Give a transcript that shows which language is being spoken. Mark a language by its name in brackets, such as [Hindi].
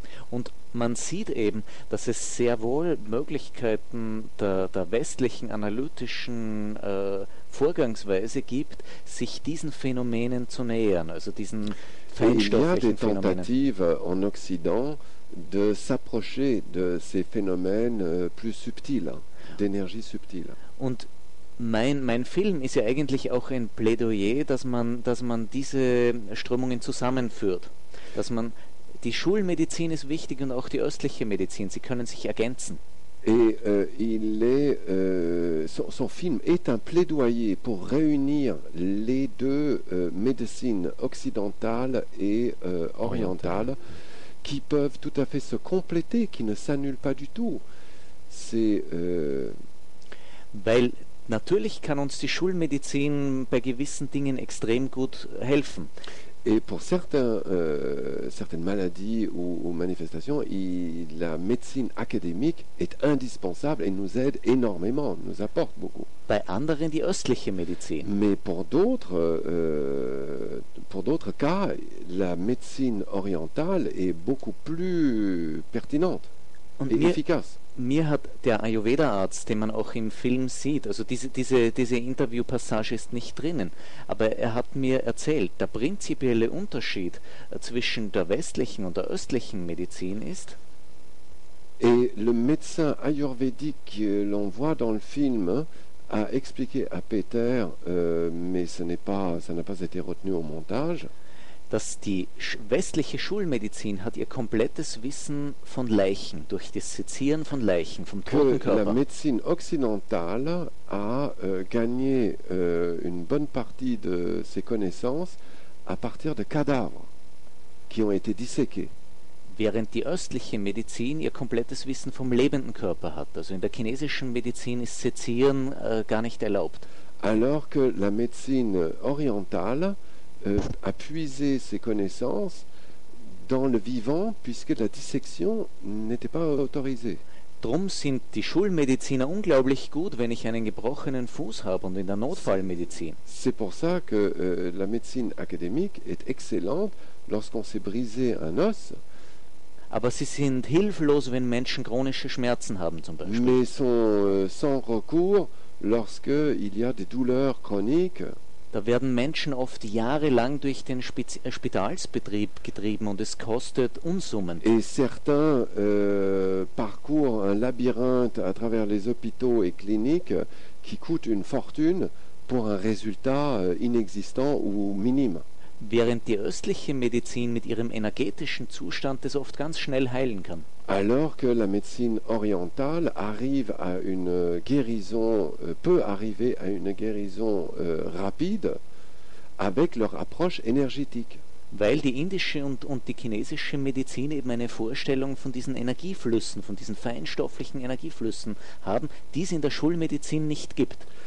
[German] Und man sieht eben, dass es sehr wohl Möglichkeiten der westlichen analytischen Vorgangsweise gibt, sich diesen Phänomenen zu nähern, also diesen feinstofflichen Phänomenen. [French] Il y a des tentatives en Occident de s'approcher de ces phénomènes plus subtils, d'énergie subtile. [German] Und mein Film ist ja eigentlich auch ein Plädoyer, dass man diese Strömungen zusammenführt, dass man die Schulmedizin ist wichtig und auch die östliche Medizin, sie können sich ergänzen. [French] Et il est son film est un plaidoyer pour réunir les deux médecines occidentales et orientales qui peuvent tout à fait se compléter, qui ne s'annulent pas du tout. C'est [German] weil natürlich kann uns die Schulmedizin bei gewissen Dingen extrem gut helfen. [French] Et pour certaines maladies ou manifestations, la médecine académique est indispensable et nous aide énormément, nous apporte beaucoup. [German] Bei anderen die östliche Medizin. [French] Mais pour d'autres cas, la médecine orientale est beaucoup plus pertinente [German] und [French] et efficace. [German] Mir hat der Ayurveda-Arzt, den man auch im Film sieht, also diese Interview-Passage ist nicht drinnen, aber er hat mir erzählt, der prinzipielle Unterschied zwischen der westlichen und der östlichen Medizin ist. [French] Et le médecin ayurvédique que l'on voit dans le film a expliqué à Peter, mais ça n'a pas été retenu au montage. [German] Dass die westliche Schulmedizin hat ihr komplettes Wissen von Leichen, durch das Sezieren von Leichen, vom toten Körper. [French] La médecine occidentale a gagné une bonne partie de ses connaissances à partir de cadavres qui ont été disséqués. [German] Während die östliche Medizin ihr komplettes Wissen vom lebenden Körper hat. Also in der chinesischen Medizin ist Sezieren gar nicht erlaubt. [French] Alors que la médecine orientale a puiser ses connaissances dans le vivant puisque la dissection n'était pas autorisée. [German] Drum sind die Schulmediziner unglaublich gut, wenn ich einen gebrochenen Fuß habe und in der Notfallmedizin. [French] C'est pour ça que la médecine académique est excellente lorsqu'on s'est brisé un os. [German] Aber sie sind hilflos, wenn Menschen chronische Schmerzen haben zum Beispiel. [French] Mais sont sans recours lorsque il y a des douleurs chroniques. [German] Da werden Menschen oft jahrelang durch den Spitalsbetrieb getrieben und es kostet Unsummen. [French] Et certains parcourent un labyrinthe à travers les hôpitaux et cliniques qui coûte une fortune pour un résultat inexistant ou minime. [German] Während die östliche Medizin mit ihrem energetischen Zustand das oft ganz schnell heilen kann. [French] Alors que la médecine orientale arrive à une guérison, peut arriver à une guérison rapide avec leur approche énergétique. [German] Weil die indische und die chinesische Medizin eben eine Vorstellung von diesen Energieflüssen, von diesen feinstofflichen Energieflüssen haben, die es in der Schulmedizin nicht gibt.